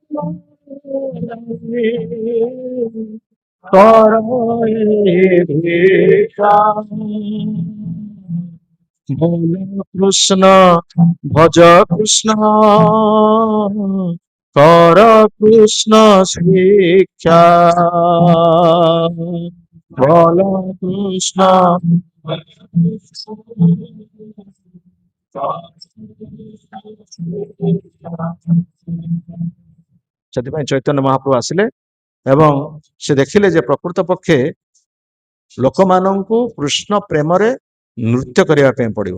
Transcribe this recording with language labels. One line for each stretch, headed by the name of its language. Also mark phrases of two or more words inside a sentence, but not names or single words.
Bangla: কর এই ভিক্ষা, বল কৃষ্ণ ভজ কৃষ্ণ কর কৃষ্ণ শিক্ষা, বল কৃষ্ণ।
Odia: ସେଥିପାଇଁ ଚୈତନ୍ୟ ମହାପ୍ରଭୁ ଆସିଲେ ଏବଂ ସେ ଦେଖିଲେ ଯେ ପ୍ରକୃତ ପକ୍ଷେ ଲୋକମାନଙ୍କୁ କୃଷ୍ଣ ପ୍ରେମରେ ନୃତ୍ୟ କରିବା ପାଇଁ ପଡିବ।